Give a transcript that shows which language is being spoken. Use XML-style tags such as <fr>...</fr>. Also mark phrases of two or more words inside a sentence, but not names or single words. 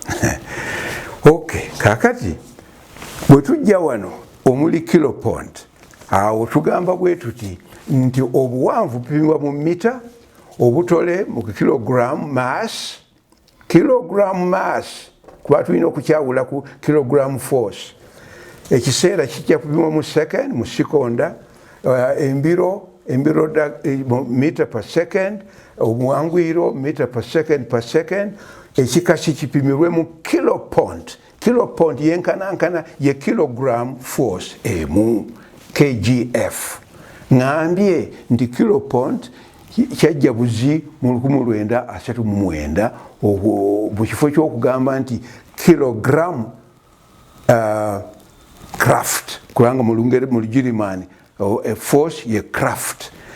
<lg>Okay, kakati bwe tujja wano omuli kilopond, awo tugamba bwe tuti nti obuwanvu bupimibwa mu mita, obutole mu</lg> <en>kilogram mass,</en> <lg>kuba tulina okukyawula ku</lg> <en>kilogram force.</en> <lg>Ekiseera kijja kupimwa mu second, mu sekonda, embiro</lg> <en>meter per second,</en> <lg>obuwangwiro</lg> <en>meter per second,</en> <lg>ekikasi kipimirwe mu kilopond. Kilopond yenkanankana ye</lg> <en>kilogram force</en> <lg>emu, kgf. Ngambye nti kilopond kyajja buzi mu 1939 mu kifo ky'okugamba nti</lg> <en>kilogram craft,</en> <lg>kubanga mu Lugirimaani force ye craft.</lg>